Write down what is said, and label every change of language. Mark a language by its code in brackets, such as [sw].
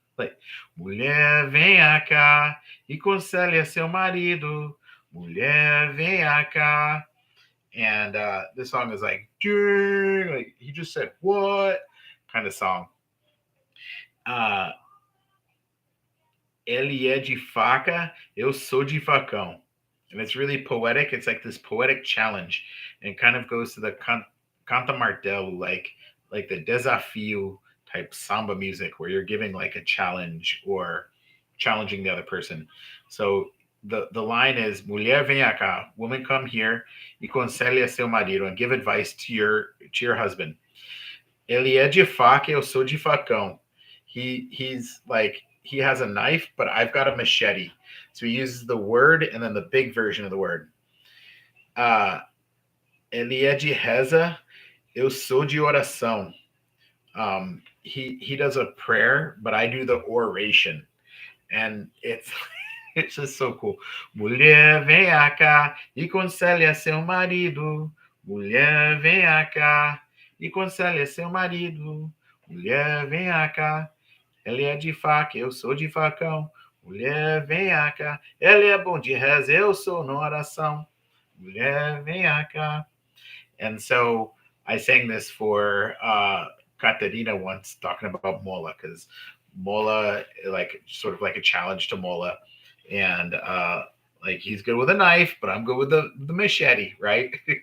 [pt] Like mulher vem cá e conselha seu marido. Mulher vem cá. [en] And this song is like, he just said what kind of song. [pt] Ele é de faca, eu sou de facão. [en] And it's really poetic. It's like this poetic challenge, and it kind of goes to the canta martelo, like the desafio type samba music, where you're giving like a challenge or challenging the other person. So the line is [pt] mulher vem cá, [en] woman come here, [pt] e conselhe a seu marido, [en] and give advice to your husband. [pt] Ele é de faca, eu sou de facão. [en] He's like, he has a knife, but I've got a machete. So he uses the word and then the big version of the word. [pt] Ele é de reza, eu sou de oração. [en] He does a prayer, but I do the oration, and it's just so cool. [pt] Mulher vem cá e conselhe a seu marido. Mulher vem cá e conselhe a seu marido. Mulher vem cá. Ele é de faca, eu sou de facão. Mulher vem cá. Ele é bom de reza, eu sou na oração. Mulher vem cá. [en] And so I sang this for Catarina once, talking about Mola, because Mola, like, sort of like a challenge to Mola. And like, he's good with a knife, but I'm good with the machete, right?